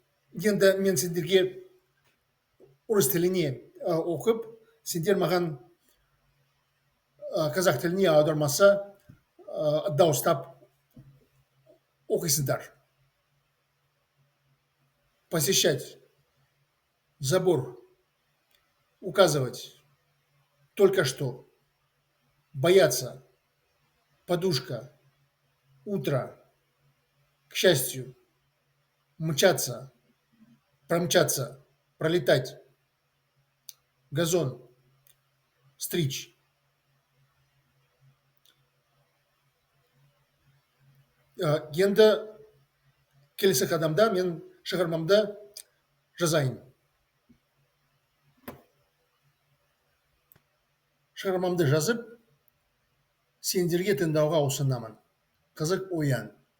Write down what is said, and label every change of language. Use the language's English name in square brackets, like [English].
[Kazakh] Енді мен сендерге орыс тіліне оқып, сендер маған қазақ тіліне аудармасы дауыстап оқисыңдар. [Russian] Посещать, забор, указывать, только что, бояться, подушка, утро, к счастью, мчаться, промчаться, пролетать, газон, стричь. [Kazakh] Енді келесі қадамда мен шығармамды жазайын. Шығармамды жазып, сендерге тыңдауға ұсынамын. Қызық ойын.